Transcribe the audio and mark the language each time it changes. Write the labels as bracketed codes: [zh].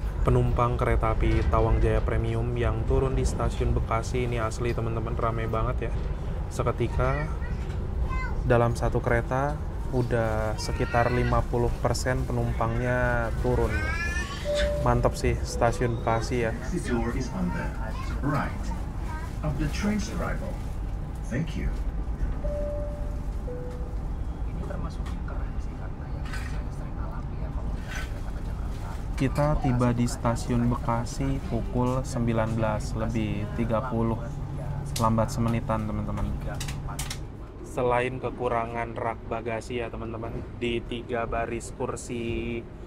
[id] Penumpang kereta api Tawang Jaya Premium yang turun di stasiun Bekasi ini asli teman-teman ramai banget ya. Seketika dalam satu kereta udah sekitar 50% penumpangnya turun. Mantap sih stasiun Bekasi ya. [en] The door is on the right of the train's arrival. Thank you. [id] Ini termasuk keren sih karena yang saya sering alami ya kalau kereta ke Jakarta. Kita tiba di stasiun Bekasi pukul 19:30. Lambat semenitan teman-teman. Selain kekurangan rak bagasi ya teman-teman, di 3 baris kursi